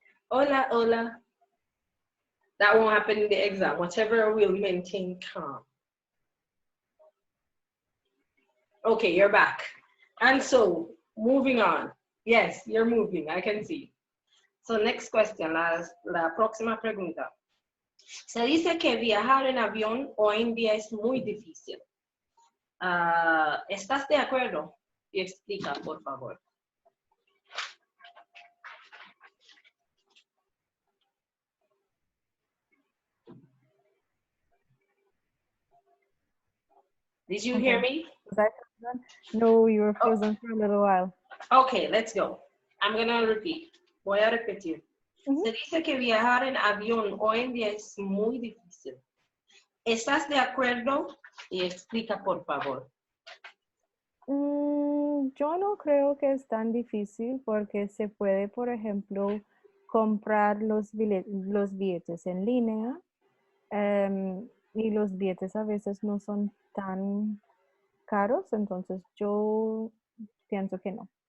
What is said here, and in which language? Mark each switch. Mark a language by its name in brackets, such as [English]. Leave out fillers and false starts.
[Spanish] Hola, hola. [English] That won't happen in the exam. Whatever will maintain calm. Okay, you're back. And so, moving on. Yes, you're moving, I can see. So, next question, [Spanish] la próxima pregunta. Se dice que viajar en avión hoy en día es muy difícil. ¿Estás de acuerdo? Y explica, por favor. [English] Did you hear me? Was I frozen? No, you were frozen for a little while. Okay, let's go. I'm going to repeat. [Spanish] Voy a repetir. Se dice que viajar en avión hoy en día es muy difícil. ¿Estás de acuerdo? Y explica, por favor. Yo no creo que es tan difícil porque se puede, por ejemplo, comprar los billetes en línea y los billetes a veces no son tan caros, entonces yo pienso que no.